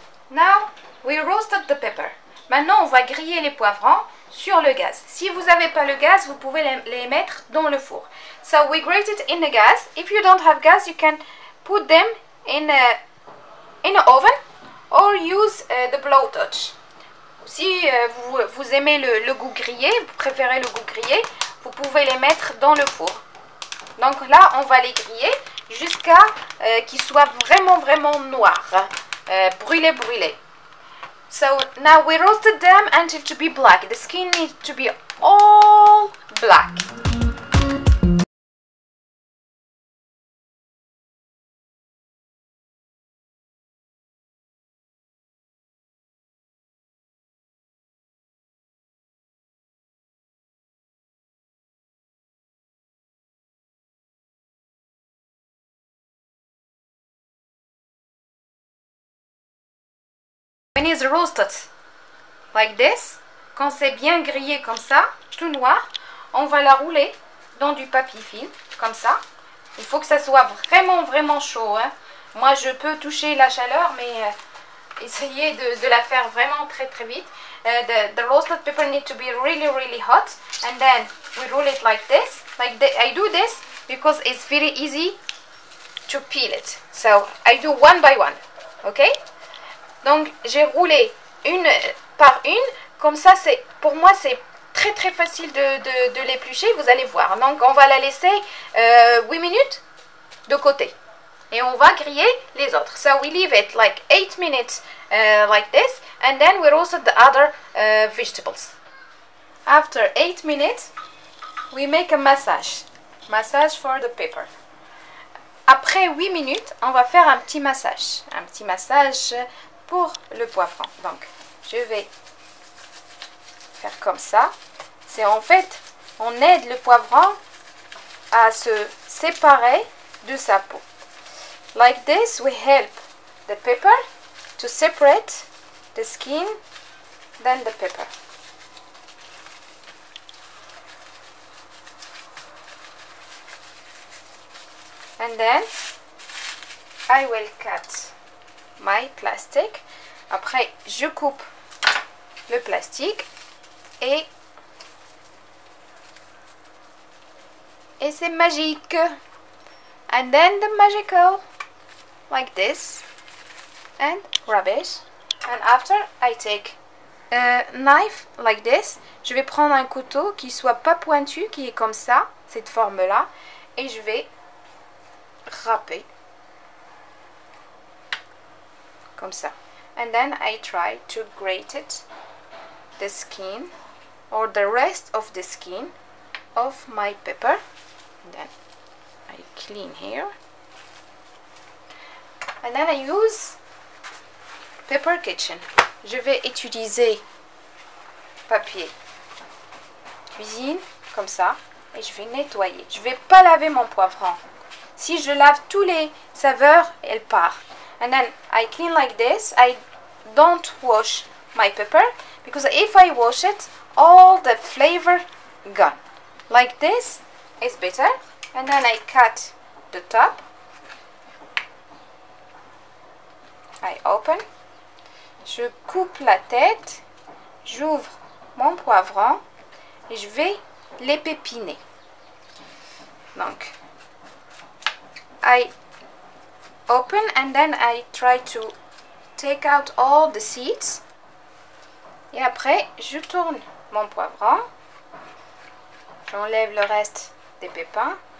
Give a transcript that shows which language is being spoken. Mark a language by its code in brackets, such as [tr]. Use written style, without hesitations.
[en] Now we roasted the pepper. [fr] Maintenant on va griller les poivrons sur le gaz. Si vous n'avez pas le gaz, vous pouvez les mettre dans le four. [en] So we grate it in the gas. If you don't have gas, you can put them in an oven or use the blowtorch. [fr] Si vous aimez le goût grillé, vous préférez le goût grillé, vous pouvez les mettre dans le four. Donc là, on va les griller jusqu'à qu'ils soient vraiment noirs. Brûlés. [en] So now we roasted them until to be black. The skin needs to be all black. When it's roasted like this, [fr] quand c'est bien grillé comme ça, tout noir, on va la rouler dans du papier film, comme ça. Il faut que ça soit vraiment chaud. Hein. Moi, je peux toucher la chaleur, mais essayez de la faire vraiment très vite. [en] The roasted pepper needs to be really hot, and then we roll it like this. I do this because it's very easy to peel it. So I do one by one, okay? [fr] Donc j'ai roulé une par une, comme ça pour moi c'est très facile de l'éplucher, vous allez voir. Donc on va la laisser 8 minutes de côté et on va griller les autres. [en] So we leave it like 8 minutes like this, and then we roasted the other vegetables. After 8 minutes we make a massage for the pepper. [fr] Après 8 minutes on va faire un petit massage pour le poivron. Donc je vais faire comme ça. C'est en fait, on aide le poivron à se séparer de sa peau. [en] Like this we help the pepper to separate the skin than the pepper. And then I will cut my plastic. [fr] Après je coupe le plastique et c'est magique. [en] And then the magical like this and rub it. And after I take a knife like this. [fr] Je vais prendre un couteau qui soit pas pointu, qui est comme ça, cette forme là, et je vais râper comme ça. [en] And then I try to grate it, the skin or the rest of the skin of my pepper. And then I clean here. And then I use Pepper Kitchen. [fr] Je vais utiliser papier cuisine comme ça et je vais nettoyer. Je vais pas laver mon poivron. Si je lave tous les saveurs, elle part. [en] And then I clean like this. I don't wash my pepper because if I wash it, all the flavor gone. Like this is better. And then I cut the top. I open. [fr] Je coupe la tête. J'ouvre mon poivron et je vais l'épépiner. [en] Donc, I open and then I try to take out all the seeds. [fr] Et après, je tourne mon poivron J'enlève le reste des pépins.